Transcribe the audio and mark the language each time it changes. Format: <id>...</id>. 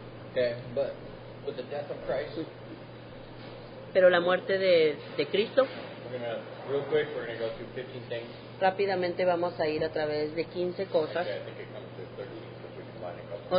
<en>Okay, but with the death of Christ,</en> <es>Pero la muerte de Cristo,</es> <en>we're gonna real quick. We're gonna go through 15 things.</en> <es>rápidamente vamos a ir a través de 15 cosas,</es> <en>Okay, I think it comes to 13 because we combine a couple.</en>